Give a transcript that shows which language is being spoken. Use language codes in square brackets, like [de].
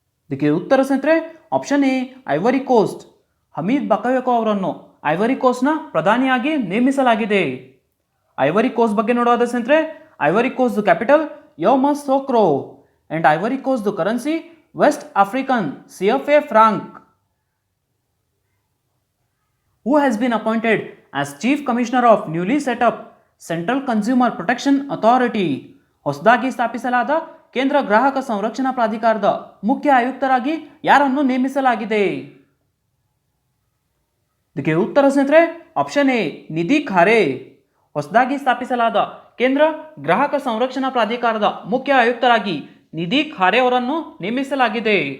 [kn] ಇದಕ್ಕೆ ಉತ್ತರ ಸ್ನೇಹಿತರೆ option A, ivory coast. Hamid ಬಕಾಯೋಕೋ ಅವರನ್ನು ಐವರಿ ಕೋಸ್ಟ್ನ ಪ್ರಧಾನಿಯಾಗಿ ನೇಮಿಸಲಾಗಿದೆ. ಐವರಿ ಕೋಸ್ಟ್ ಬಗ್ಗೆ ನೋಡೋದಾದ್ರೆ ಸ್ನೇಹಿತರೆ, ivory coast capital ಯೌಮೌಸೋಕ್ರೋ and ivory coast currency West African CFA franc. [en] Who has been appointed as Chief Commissioner of newly set up central consumer protection authority? [kn] ಹೊಸದಾಗಿ ಸ್ಥಾಪಿಸಲಾದ ಕೇಂದ್ರ ಗ್ರಾಹಕ ಸಂರಕ್ಷಣಾ ಪ್ರಾಧಿಕಾರದ ಮುಖ್ಯ ಆಯುಕ್ತರಾಗಿ ಯಾರನ್ನು ನೇಮಿಸಲಾಗಿದೆ? ಇದಕ್ಕೆ ಉತ್ತರ ಸ್ನೇಹಿತರೆ ಆಪ್ಷನ್ ಎ, ನಿಧಿ ಖಾರೆ. ಹೊಸದಾಗಿ ಸ್ಥಾಪಿಸಲಾದ ಕೇಂದ್ರ ಗ್ರಾಹಕ ಸಂರಕ್ಷಣಾ ಪ್ರಾಧಿಕಾರದ ಮುಖ್ಯ ಆಯುಕ್ತರಾಗಿ ನಿಧಿ ಖಾರೆ ಅವರನ್ನು ನೇಮಿಸಲಾಗಿದೆ.